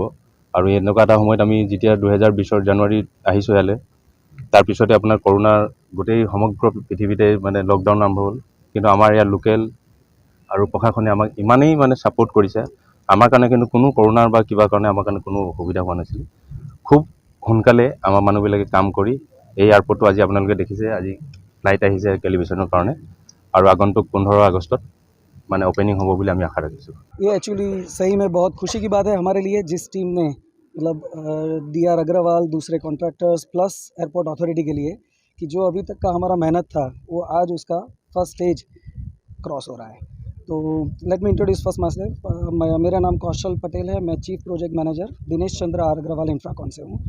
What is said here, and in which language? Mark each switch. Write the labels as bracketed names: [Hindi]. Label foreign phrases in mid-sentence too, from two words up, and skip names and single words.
[Assamese] আৰু এনেকুৱা এটা সময়ত আমি যেতিয়া 2020 জানুৱাৰীত আহিছোঁ ইয়ালৈ, তাৰপিছতে আপোনাৰ কৰোণাৰ গোটেই সমগ্ৰ পৃথিৱীতে মানে লকডাউন আৰম্ভ হ'ল, কিন্তু আমাৰ ইয়াৰ লোকেল আৰু প্ৰশাসনে আমাক ইমানেই মানে ছাপোৰ্ট কৰিছে, আমাৰ কাৰণে কিন্তু কোনো কৰোণাৰ বা কিবা কাৰণে আমাৰ কাৰণে কোনো অসুবিধা হোৱা নাছিল। খুব সোনকালে আমাৰ মানুহবিলাকে কাম কৰি এই এয়াৰপৰ্টটো আজি আপোনালোকে দেখিছে, আজি ফ্লাইট আহিছে কেলিব্ৰেশ্যনৰ কাৰণে, আৰু আগন্তুক 15 আগষ্টত মানে [Hindi] ओपनिंग होगा बोले हम आशा रखी। ये एक्चुअली सही में बहुत खुशी की बात है हमारे लिए, जिस टीम ने मतलब DR अग्रवाल, दूसरे कॉन्ट्रैक्टर्स [English] plus airport authority [Hindi] के लिए, कि जो अभी तक का हमारा मेहनत था वो आज उसका [English] first stage cross [Hindi] हो रहा है। तो [English] let me introduce first my self. [Hindi] मेरा नाम कौशल पटेल है, मैं [English] chief project manager [Hindi] दिनेश चंद्र R अग्रवाल इंफ्राकॉन से हूँ।